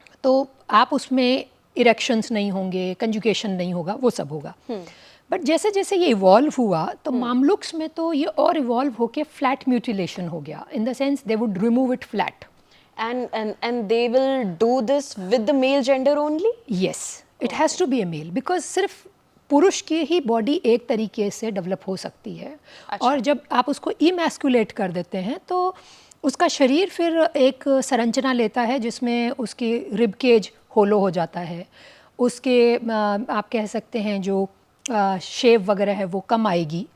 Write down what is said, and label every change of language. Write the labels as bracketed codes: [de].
[hi] तो आप उसमें इरेक्शंस नहीं होंगे, कंजुगेशन नहीं होगा, वो सब होगा। बट जैसे जैसे ये इवॉल्व हुआ तो मामलुक्स में तो ये और इवॉल्व होके फ्लैट म्यूटिलेशन हो गया, [en] In the sense they would remove it flat. And they will do this with the male gender only? Yes, it has to be a male, because [hi] सिर्फ पुरुष की ही बॉडी एक तरीके से डेवलप हो सकती है। अच्छा। और जब आप उसको इमैस्कुलेट कर देते हैं तो उसका शरीर फिर एक संरचना लेता है जिसमें उसकी रिब केज होलो हो जाता है, उसके आप कह सकते हैं जो शेप वगैरह है वो कम आएगी।